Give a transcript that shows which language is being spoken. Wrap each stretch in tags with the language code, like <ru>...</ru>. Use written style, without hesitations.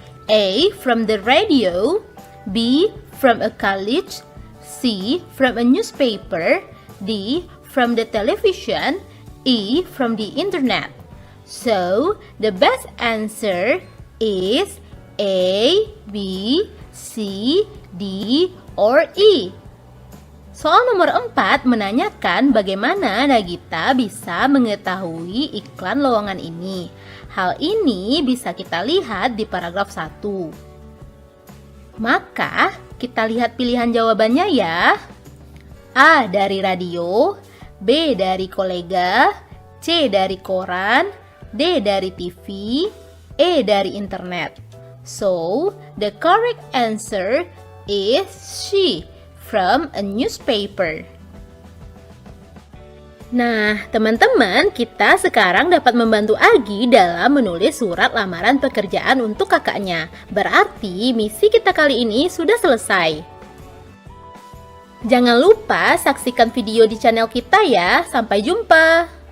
<en>A. From the radio, B. From a college, C. From a newspaper, D. From the television, E. From the internet. So, the best answer is A, B, C, D, or E.</en> <id>Soal nomor 4 menanyakan bagaimana Nagita bisa mengetahui iklan lowongan ini. Hal ini bisa kita lihat di paragraf 1. Maka, kita lihat pilihan jawabannya ya. A dari radio, B dari kolega, C dari koran, D dari TV, E dari internet.</id> <en>So, the correct answer is C, from a newspaper.</en> <id>Nah, teman-teman, kita sekarang dapat membantu Agi dalam menulis surat lamaran pekerjaan untuk kakaknya. Berarti misi kita kali ini sudah selesai. Jangan lupa saksikan video di channel kita ya. Sampai jumpa.</id>